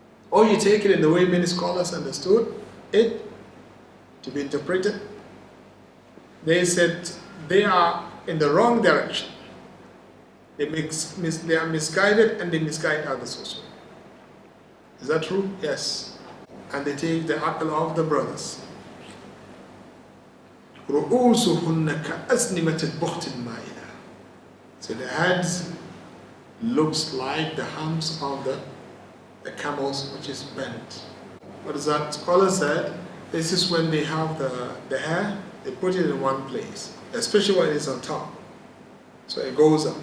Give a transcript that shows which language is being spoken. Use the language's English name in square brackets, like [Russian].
[English] Or you take it in the way many scholars understood it to be interpreted. They said they are in the wrong direction. They are misguided and they misguide others also. Is that true? Yes. And they take the aql of the brothers. [Arabic] رؤوسهن كأسنمة البخت المائلة. [English] So the heads looks like the humps of the camels, which is bent. What is that? Scholar said this is when they have the hair, they put it in one place, especially when it's on top. So it goes up.